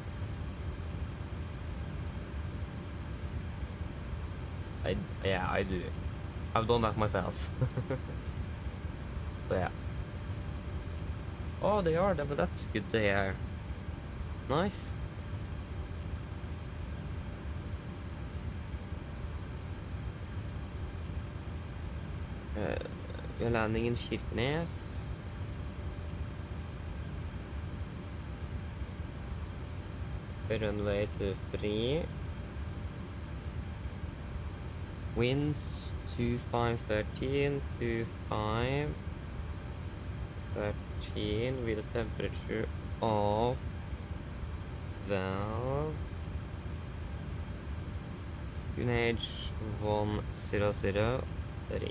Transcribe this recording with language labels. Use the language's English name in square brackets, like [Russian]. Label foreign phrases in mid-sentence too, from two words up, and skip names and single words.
[English] Yeah, I do. I've done that myself. So, yeah. Oh, they are, but that's good to hear. Nice. [Norwegian] Vi har landingen Kirkenes. [English] Runway to 3. Winds 2513, 2513 with a temperature of valve QNH 1003.